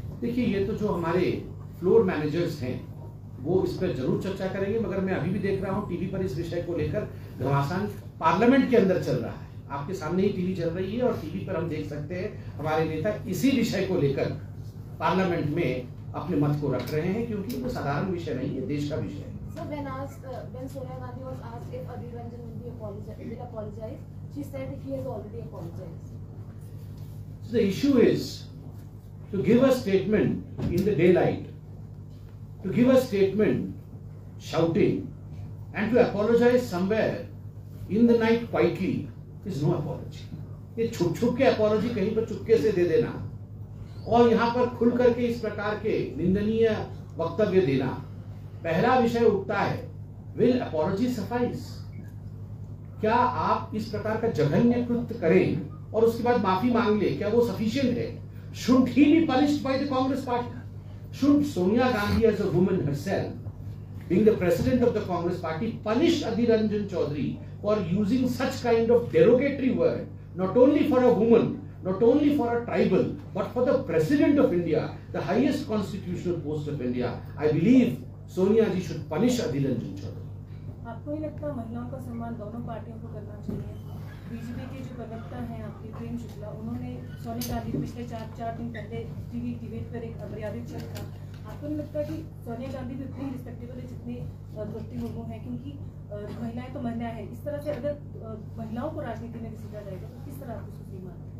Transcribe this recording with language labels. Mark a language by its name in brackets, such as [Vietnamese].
[Hindi] देखिए, ये तो जो हमारे फ्लोर मैनेजर्स हैं वो इस पर जरूर चर्चा करेंगे, मगर मैं अभी भी देख रहा हूँ टीवी पर इस विषय को लेकर घमासान पार्लियामेंट के अंदर चल रहा है। आपके सामने ही टीवी चल रही है और टीवी पर हम देख सकते हैं हमारे नेता इसी विषय को लेकर पार्लियामेंट में अपने मत को रख रहे हैं, क्योंकि वो साधारण विषय नहीं है, देश का विषय है। [English] So when Sonia Gandhi was asked if Adhir Ranjan will apologize, she said he has already apologized. So the issue is to give a statement in the daylight, to give a statement shouting, and to apologize somewhere in the night quietly is no apology. [Hindi] ये छुप के apology कहीं पर चुपके से दे देना और यहाँ पर खुल करके इस प्रकार के निंदनीय वक्तव्य देना, पहला विषय उठता है, [English] Will apology suffice? [Hindi] क्या आप इस प्रकार का जघन्य कृत्य करें और उसके बाद माफी मांग ले, क्या वो सफिशिएंट है? [English] Should he be punished by the Congress party? Should Sonia Gandhi as a woman herself being the president of the Congress party, punish Adhir Ranjan Chaudhary for using such kind of derogatory word, not only for a woman, not only for a tribal, but for the president of India, the highest constitutional post of India. I believe Sonia ji should punish Adhir Ranjan Chaudhary. [Hindi] आपको ही लगता है महिलाओं का सम्मान दोनों पार्टियों को करना चाहिए? बीजेपी के जो प्रवक्ता हैं आपके प्रेम शुक्ला, उन्होंने सोनिया गांधी पिछले चार दिन पहले टीवी डिबेट पर एक मर्यादित शब्द था। आपको नहीं लगता कि सोनिया गांधी भी उतनी रिस्पेक्टेबल है जितनी द्रौपदी मुर्मू है? क्योंकि महिलाएं तो महिलाएं हैं, इस तरह से अगर महिलाओं को राजनीति में घसीटा जाएगा तो किस तरह आप उसको सीमा?